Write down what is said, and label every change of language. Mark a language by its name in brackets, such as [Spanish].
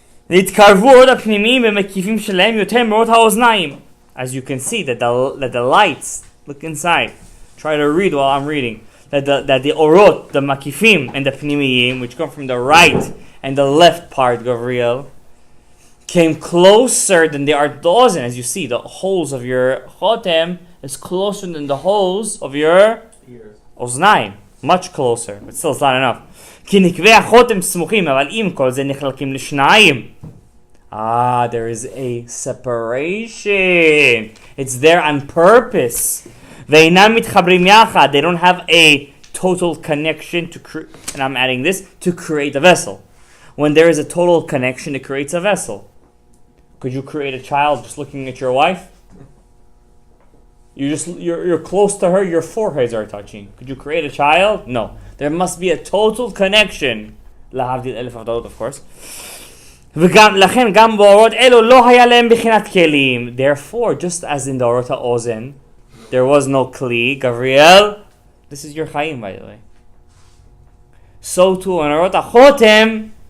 [Hebrew] נתקרבו עוד הפנימיים במקיפים שלהם יותר מאורות האוזניים. [English] As you can see, that the lights, look inside. Try to read while I'm reading. That the orot, the makifim, and the pnimiyim, which come from the right and the left part, Gabriel, came closer than they are to the ozen. As you see, the holes of your chotem is closer than the holes of your oznaim. Much closer, but still it's not enough. [Hebrew] כי נקבי החותם סמוכים, אבל עם כל זה נחלקים לשניים. [English] There is a separation. It's there on purpose. [Hebrew] ואינם מתחברים יחד. [English] They don't have a total connection and I'm adding this, to create a vessel. When there is a total connection, it creates a vessel. Could you create a child just looking at your wife? You're close to her, your foreheads are touching. Could you create a child? No. There must be a total connection. [Hebrew] להבדיל אלף הבדלות, [English] of course. [Hebrew] לכן גם באורות אלו לא היה להם בחינת כלים. [English] Therefore, just as in the אורות האוזן, there was no kli. Gabriel, this is your Chaim, by the way. So too in אורות החותם,